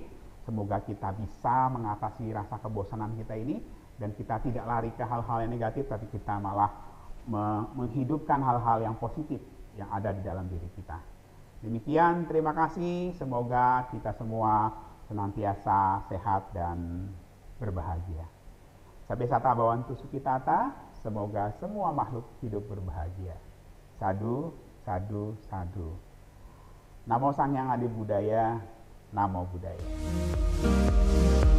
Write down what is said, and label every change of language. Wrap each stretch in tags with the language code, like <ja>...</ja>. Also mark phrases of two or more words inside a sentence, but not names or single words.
<id>Semoga kita bisa mengatasi rasa kebosanan kita ini dan kita tidak lari ke hal-hal yang negatif, tapi kita malah menghidupkan hal-hal yang positif yang ada di dalam diri kita. Demikian, terima kasih. Semoga kita semua senantiasa sehat dan berbahagia.</id> <pi>Sabe sata bawantu sukitata,</pi> <id>semoga semua makhluk hidup berbahagia.</id> <pi>Sadu, sadu, sadu. Namo Sang Hyang Adi Budaya, Namo Buddhaya.</pi>